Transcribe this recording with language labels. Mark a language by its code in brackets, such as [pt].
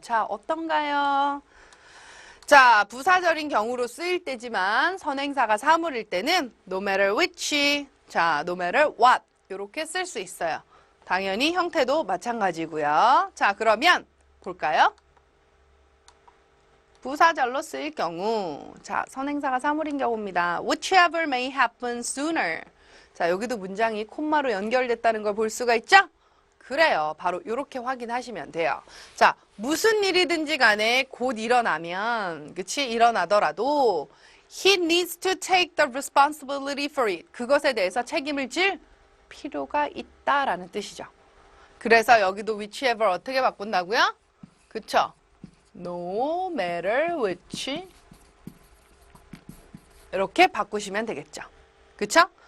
[ko] 자, 어떤가요? 자, 부사절인 경우로 쓰일 때지만 선행사가 사물일 때는 no matter which, 자, no matter what 이렇게 쓸 수 있어요. 당연히 형태도 마찬가지고요. 자, 그러면 볼까요? 부사절로 쓰일 경우, 자, 선행사가 사물인 경우입니다. [en] Whichever may happen sooner. [ko] 자, 여기도 문장이 콤마로 연결됐다는 걸 볼 수가 있죠? 그래요. 바로 이렇게 확인하시면 돼요. 자, 무슨 일이든지 간에 곧 일어나면, 그치? [en] 일어나더라도 he needs to take the responsibility for it. [ko] 그것에 대해서 책임을 질 필요가 있다라는 뜻이죠. 그래서 여기도 whichever 어떻게 바꾼다고요? 그쵸? [en] No matter which [ko] 이렇게 바꾸시면 되겠죠. 그쵸?